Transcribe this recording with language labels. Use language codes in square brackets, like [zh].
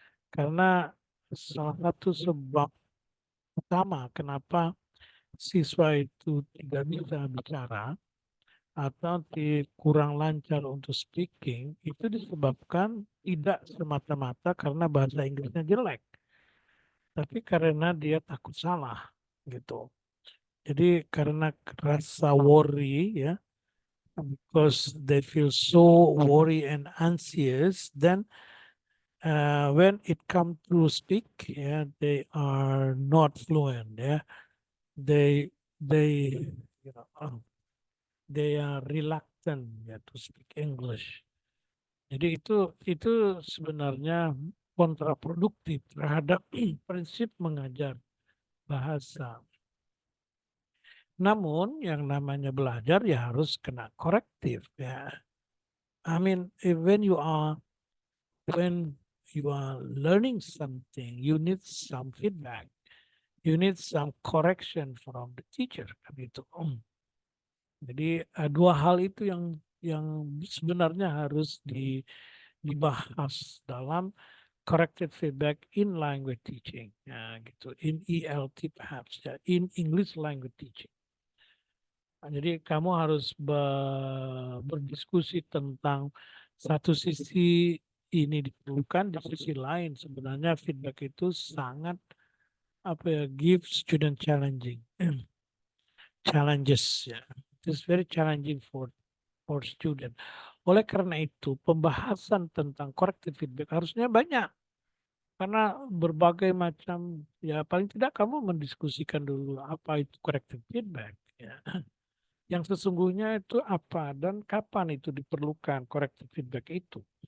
[id] Karena salah satu sebab utama kenapa siswa itu tidak bisa bicara atau kurang lancar untuk speaking itu disebabkan tidak semata-mata karena bahasa Inggrisnya jelek, tapi karena dia takut salah gitu. Jadi karena rasa worry ya, [en] because they feel so worry and anxious, then when it come to speak, yeah, they are not fluent. Yeah, they they are reluctant ya to speak English. [id] Jadi itu sebenarnya kontraproduktif terhadap prinsip mengajar bahasa. Namun yang namanya belajar ya harus kena korektif ya. [en] I mean, when you are learning something, you need some feedback, you need some correction from the teacher [id] kan gitu. Jadi dua hal itu yang sebenarnya harus dibahas dalam corrected feedback [en] in language teaching, [id] ya gitu, in ELT perhaps, ya, [en] in English language teaching. [id] Nah, jadi kamu harus berdiskusi tentang satu sisi ini diperlukan, di sisi lain sebenarnya feedback itu sangat apa ya, [en] give student challenging challenges [id] ya. [en] It's very challenging for student. [id] Oleh karena itu, pembahasan tentang corrective feedback harusnya banyak. Karena berbagai macam, ya paling tidak kamu mendiskusikan dulu apa itu corrective feedback. Ya. Yang sesungguhnya itu apa dan kapan itu diperlukan corrective feedback itu.